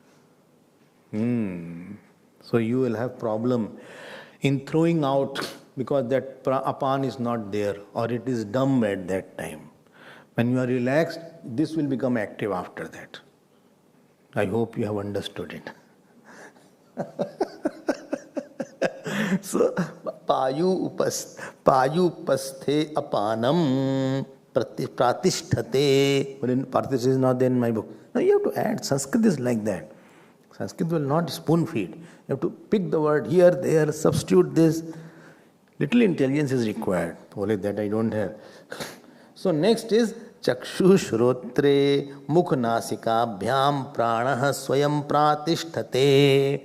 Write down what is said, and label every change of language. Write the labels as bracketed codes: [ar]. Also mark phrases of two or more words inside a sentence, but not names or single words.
[en] So you will have problem in throwing out because that apan is not there or it is dumb at that time. When you are relaxed, this will become active after that. I hope you have understood it. So, [sa] payu upasthe apanam pratisthate. [en] Pratisthate is not there in my book. No, you have to add. Sanskrit is like that. Sanskrit will not spoon feed. You have to pick the word here, there, substitute this. Little intelligence is required. Only that I don't have. So next is [sa] Chakshu Shrotre Mukh Nasika Bhyam Pranaha Swayam Pratisthate.